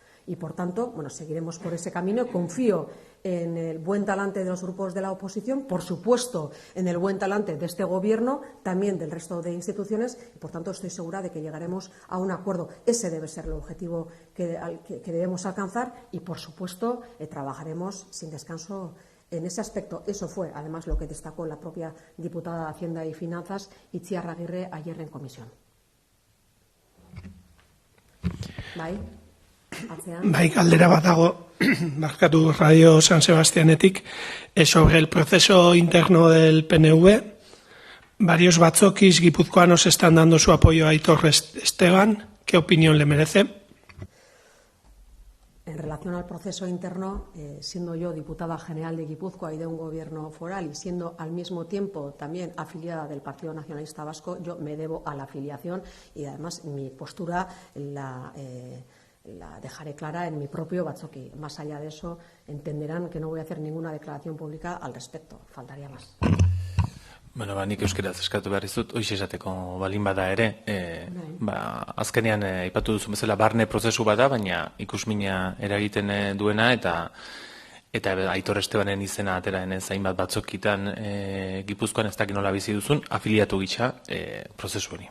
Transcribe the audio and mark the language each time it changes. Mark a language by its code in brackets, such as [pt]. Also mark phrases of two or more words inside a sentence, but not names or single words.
[es] Y, por tanto, bueno, seguiremos por ese camino. Confío en el buen talante de los grupos de la oposición, por supuesto, en el buen talante de este Gobierno, también del resto de instituciones, y, por tanto, estoy segura de que llegaremos a un acuerdo. Ese debe ser el objetivo que debemos alcanzar y, por supuesto, trabajaremos sin descanso en ese aspecto. Eso fue, además, lo que destacó la propia diputada de Hacienda y Finanzas, Itziar Aguirre, ayer en comisión. [eu] Bai, galdera bat dago, markatu Radio San Sebastianetik, [es] sobre el proceso interno del PNV. Varios batzokis guipuzcoanos están dando su apoyo a Aitor Esteban. ¿Qué opinión le merece? En relación al proceso interno, siendo yo diputada general de Guipúzcoa y de un gobierno foral y siendo al mismo tiempo también afiliada del Partido Nacionalista Vasco, yo me debo a la afiliación y además mi postura la dejaré clara en mi propio batzoki. Más allá de eso, entenderán que no voy a hacer ninguna declaración pública al respecto. Faltaría más. [eu] Bueno, nik euskeraz eskatu behar dizut, hoiz esateko balin bada ere, azkenean aipatu duzu bezala barne prozesu bada, baina ikusmina eragiten duena eta Aitor Estebanen izena ateraen hainbat batzokitan Gipuzkoan ez dakit nola bizi duzun, afiliatu gisa prozesu hori.